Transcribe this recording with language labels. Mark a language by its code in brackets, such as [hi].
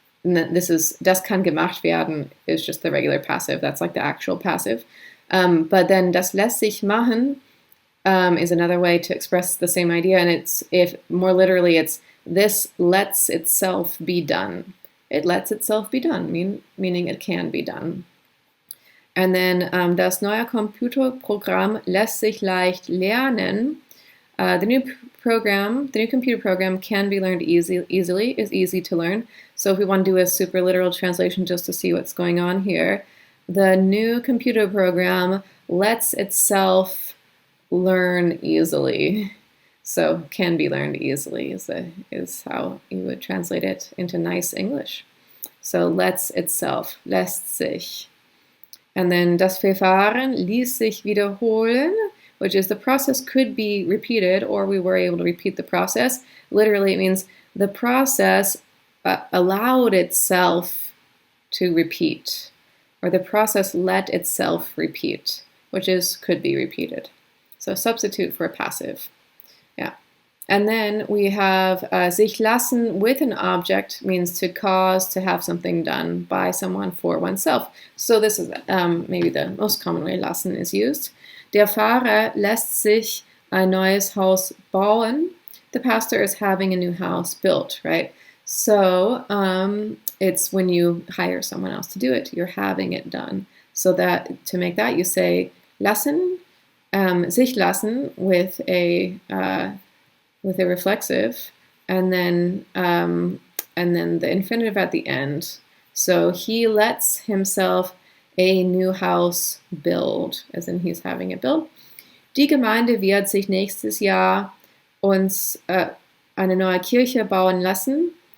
[en] And [de] das kann gemacht werden [en] is just the regular passive. That's like the actual passive. But then [de] das lässt sich machen [en] is another way to express the same idea, and it's more literally it's this lets itself be done. It lets itself be done, meaning it can be done. And then [de] das neue Computerprogramm lässt sich leicht lernen. [en] The new computer program can be learned easily, is easy to learn. So if we want to do a super literal translation just to see what's going on here, the new computer program lets itself learn easily. So can be learned easily is how you would translate it into nice English. So lets itself, lässt sich. And then [de] das Verfahren ließ sich wiederholen, [en] which is the process could be repeated, or we were able to repeat the process. Literally, it means the process allowed itself to repeat, or the process let itself repeat, which is could be repeated. So substitute for a passive. Yeah. And then we have sich lassen with an object means to cause to have something done by someone for oneself. So this is maybe the most common way lassen is used. [de] Der Pfarrer lässt sich ein neues Haus bauen. [en] The pastor is having a new house built, right? So it's when you hire someone else to do it, you're having it done. So that to make that you say lassen, sich lassen with a reflexive, and then the infinitive at the end. So he lets himself a new house build, as in he's having it built. [de] Die Gemeinde wird sich nächstes Jahr uns eine neue Kirche bauen lassen.